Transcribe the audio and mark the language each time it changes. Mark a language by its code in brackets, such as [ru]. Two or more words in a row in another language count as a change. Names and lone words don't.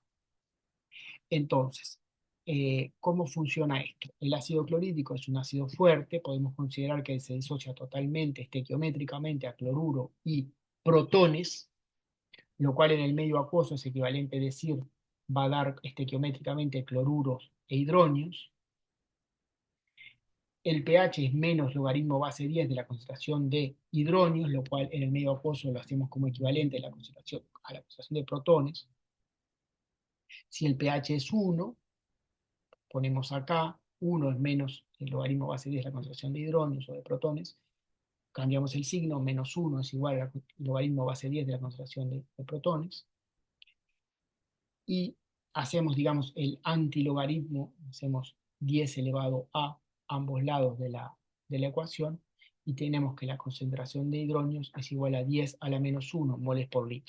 [es] Entonces, ¿cómo funciona esto? El ácido clorhídrico es un ácido fuerte, podemos considerar que se disocia totalmente, estequiométricamente, a cloruro y protones, lo cual en el medio acuoso es equivalente a decir, va a dar estequiométricamente cloruros e hidróneos. El pH es menos logaritmo base 10 de la concentración de hidróneos, lo cual en el medio acuoso lo hacemos como equivalente a la concentración de protones. Si el pH es 1, ponemos acá, 1 es menos el logaritmo base 10 de la concentración de hidróneos o de protones, cambiamos el signo, menos 1 es igual al logaritmo base 10 de la concentración de protones, y hacemos, digamos, el antilogaritmo, hacemos 10 elevado a ambos lados de la ecuación, y tenemos que la concentración de hidróneos es igual a 10 a la menos 1 moles por litro.